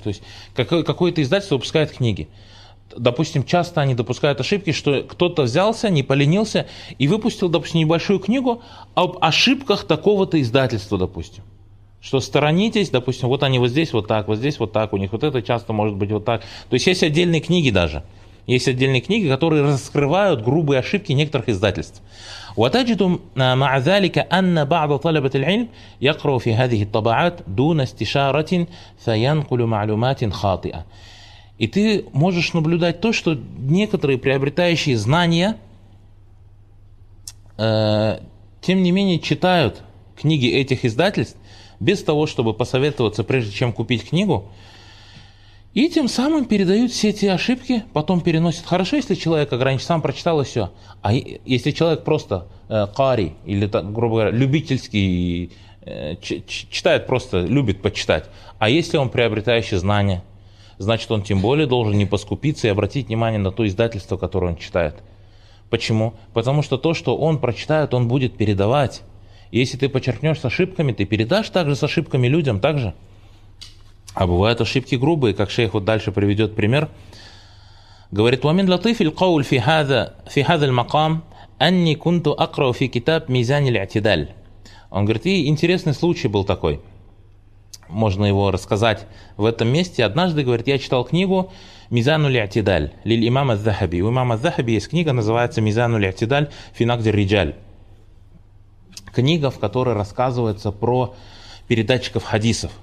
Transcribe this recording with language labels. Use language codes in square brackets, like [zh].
[ru] То есть какое-то издательство выпускает книги. Допустим, часто они допускают ошибки, что кто-то взялся, не поленился и выпустил, допустим, небольшую книгу об ошибках такого-то издательства, допустим. Что сторонитесь, допустим, вот они вот здесь вот так, у них вот это часто может быть вот так. То есть есть отдельные книги даже. Есть отдельные книги, которые раскрывают грубые ошибки некоторых издательств. [ar] وتجدوا مع ذلك أن بعض طلبة العلم يقرأ في هذه الطبعات دون استشارة فينقل معلومات خاطئة. [ru] И ты можешь наблюдать то, что некоторые приобретающие знания, тем не менее, читают книги этих издательств без того, чтобы посоветоваться, прежде чем купить книгу. И тем самым передают все эти ошибки, потом переносят. Хорошо, если человек ограничен, сам прочитал и все. А если человек просто кари, или, грубо говоря, любительский, читает просто, любит почитать. А если он приобретающий знания, значит, он тем более должен не поскупиться и обратить внимание на то издательство, которое он читает. Почему? Потому что то, что он прочитает, он будет передавать. И если ты почерпнешь с ошибками, ты передашь также с ошибками людям, так же. А бывают ошибки грубые, как шейх вот дальше приведет пример. Говорит, [ar] وَمِنْ لَطِيفِ الْقَوْلِ فِي هَذَا الْمَقَامِ أَنِّي كُنْتُ أَقْرَوْ فِي كِتَابْ مِزَانِ الْاَعْتِدَالِ. [ru] Он говорит, и интересный случай был такой. Можно его рассказать в этом месте. Однажды, говорит, я читал книгу «Мизану الْاَعْتِدَالِ لِلْإِمَامَ الذَّهَبِ». У имама Захаби есть книга, называется «Мизану الْاَعْتِدَالِ فِي نَقْدِ الرِّجَالِ». Книга, в которой рассказывается про передатчиков хадисов.